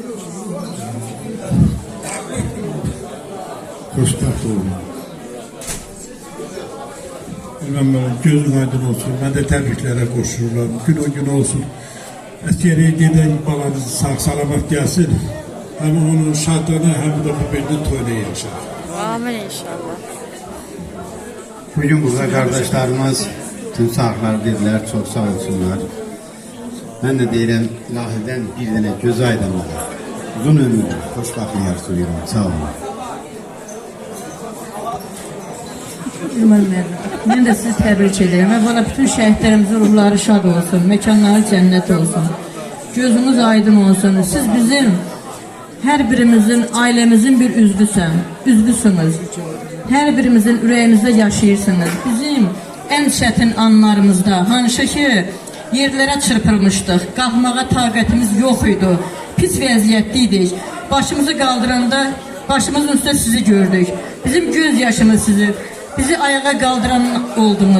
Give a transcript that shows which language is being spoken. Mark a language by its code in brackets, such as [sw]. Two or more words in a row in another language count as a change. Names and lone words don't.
[az] Xoşbəxt olun. Elvan müəllim, gözün aydın olsun. Mən də təbriklərə qoşururam. Gün o gün olsun. Əskəriyə gedən balanız sağ salamat gəlsin. Həm onun şadlığını, həm də bu birinin toyuna yaşar. Amin inşallah. [tr] Bugün burada kardeşlerimiz tüm sağlıklar dediler, çok sağ olsunlar. Ben de [az] deyirəm, ilahiden bir dənə göz aydınlığı, uzun ömürlü, xoşbaxtlı arzulayıram. Sağ olun. [tr] Ben de sizi tebrik ederim. Bana bütün şehitlerimizin ruhları şad olsun, mekanları cennet olsun. [az] Gözünüz aydın olsun. [tr] Siz bizim her birimizin, ailemizin bir üzvüsünüz. Her birimizin [az] ürəyimizdə yaşayırsınız. Bizim en çətin anlarımızda, hanşı ki yerlərə çırpılmışdıq, qalxmağa taqətimiz yox idi, pis vəziyyətdəydik. Başımızı qaldıranda başımızın üstə sizi gördük. Bizim göz yaşımız sizi, bizi ayağa qaldıran oldunuz.